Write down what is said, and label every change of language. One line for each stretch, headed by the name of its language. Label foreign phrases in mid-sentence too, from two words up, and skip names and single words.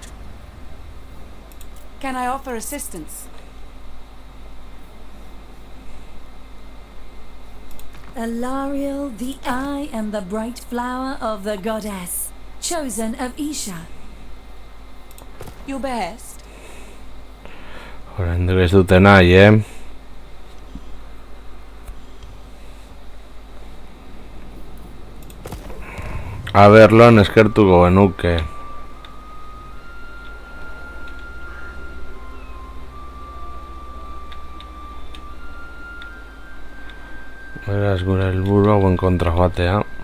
English: Can I offer assistance? Alariel, the eye and the bright flower of the goddess, chosen of Isha. Your behest?
Basque: Oraindik ez dute nahi, Aberloan eskertuko genuke. Beraz, gure helburua hauen kontra joatea.